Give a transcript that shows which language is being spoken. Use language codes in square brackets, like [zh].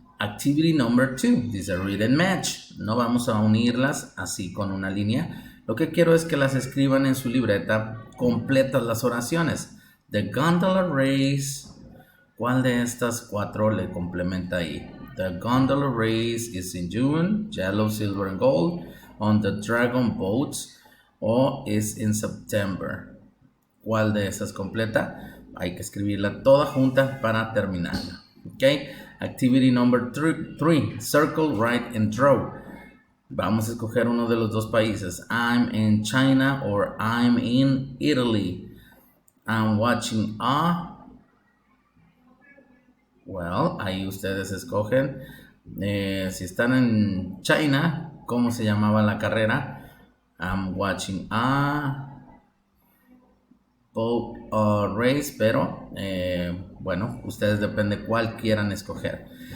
[en] Activity number 2, this is a read and match. [es] No vamos a unirlas así con una línea. Lo que quiero es que las escriban en su libreta completas las oraciones. [en] The gondola race, [es] ¿cuál de estas cuatro le complementa ahí? [en] The gondola race is in June, yellow, silver and gold, on the dragon boats, o is in September. [es] ¿Cuál de esas completa? Hay que escribirla toda junta para terminarla. [en] Okay, activity number 3, circle, write and draw. [es] Vamos a escoger uno de los dos países. [en] I'm in China or I'm in Italy. I'm watching a... [es] Well, ahí ustedes escogen. Si están en China, ¿cómo se llamaba la carrera? [en] I'm watching a boat race, [es] pero bueno, ustedes depende cuál quieran escoger.